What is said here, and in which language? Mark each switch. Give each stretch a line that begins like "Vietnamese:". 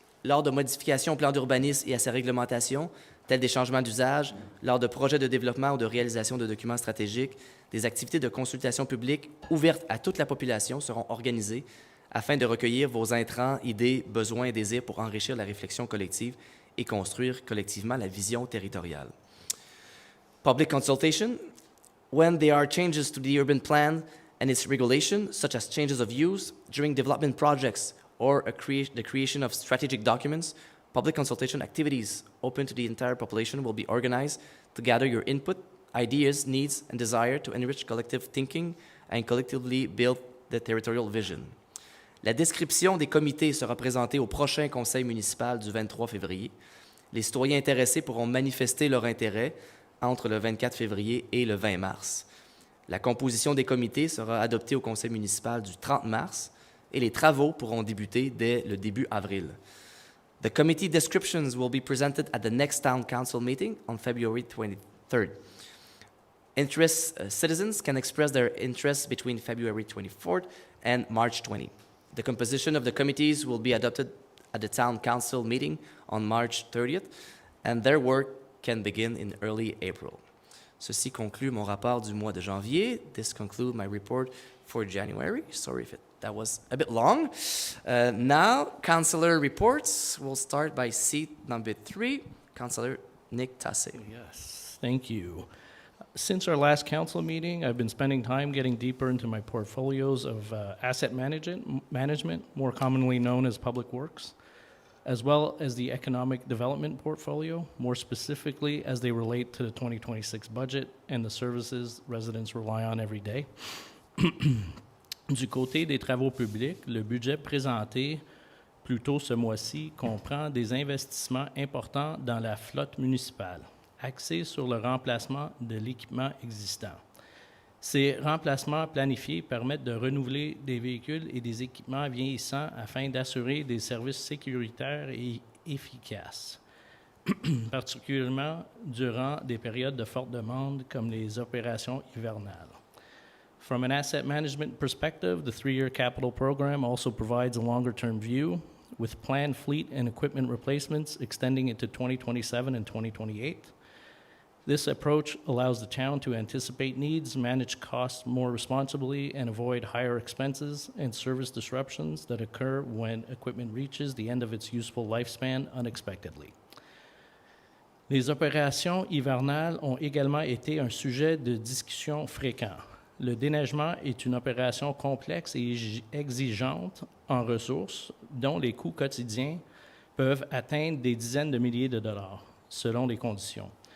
French: lors de modifications au plan d'urbanisme et à sa réglementation, tels des changements d'usage, lors de projets de développement ou de réalisation de documents stratégiques, des activités de consultation publique ouvertes à toute la population seront organisées afin de recueillir vos intrants, idées, besoins et désirs pour enrichir la réflexion collective et construire collectivement la vision territoriale.
English: Public consultation. When there are changes to the urban plan and its regulation, such as changes of use during development projects or the creation of strategic documents, public consultation activities open to the entire population will be organized to gather your input, ideas, needs, and desire to enrich collective thinking and collectively build the territorial vision.
French: La description des comités sera présentée au prochain conseil municipal du 23 février. Les citoyens intéressés pourront manifester leur intérêt entre le 24 février et le 20 mars. La composition des comités sera adoptée au conseil municipal du 30 mars et les travaux pourront débuter dès le début avril.
English: The committee descriptions will be presented at the next town council meeting on February 23rd. Citizens can express their interests between February 24th and March 20. The composition of the committees will be adopted at the town council meeting on March 30th, and their work can begin in early April.
French: Ceci conclut mon rapport du mois de janvier.
English: This concludes my report for January. Sorry if that was a bit long. Now, councillor reports. We'll start by seat number 3, Councillor Nick Tassé. Yes, thank you. Since our last council meeting, I've been spending time getting deeper into my portfolios of asset management, more commonly known as public works, as well as the economic development portfolio, more specifically as they relate to the 2026 budget and the services residents rely on every day.
French: Du côté des travaux publics, le budget présenté plus tôt ce mois-ci comprend des investissements importants dans la flotte municipale, axés sur le remplacement de l'équipement existant. Ces remplacements planifiés permettent de renouveler des véhicules et des équipements vieillissants afin d'assurer des services sécuritaires et efficaces, particulièrement durant des périodes de forte demande comme les opérations hivernales.
English: From an asset management perspective, the 3-year capital program also provides a longer-term view, with planned fleet and equipment replacements extending into 2027 and 2028. This approach allows the town to anticipate needs, manage costs more responsibly, and avoid higher expenses and service disruptions that occur when equipment reaches the end of its useful lifespan unexpectedly.
French: Les opérations hivernales ont également été un sujet de discussion fréquent. Le déneigement est une opération complexe et exigeante en ressources, dont les coûts quotidiens peuvent atteindre des dizaines de milliers de dollars, selon les conditions.